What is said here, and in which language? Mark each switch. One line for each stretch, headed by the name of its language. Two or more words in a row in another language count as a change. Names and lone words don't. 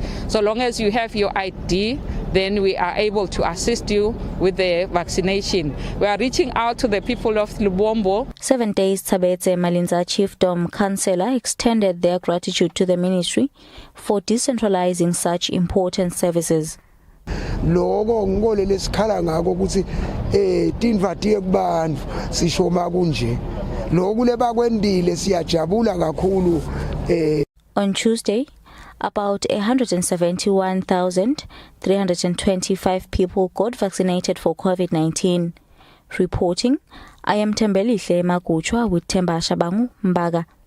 English: So long as you have your ID, then we are able to assist you with the vaccination. We are reaching out to the people of Lubombo. 7 days, Tabetse Malinza Chiefdom Councillor extended their gratitude to the ministry for decentralizing such important services.
Swati: Loko ngikole lesikhala ngako ukuthi tinvatiye kubantu sishoma kunje lokhu lebakwendile siyajabula kakhulu.
English: On Tuesday, about 171,325 people got vaccinated for COVID-19. Reporting, I am Tembelihle Makuchwa with Temba Shabangu, Mbaga.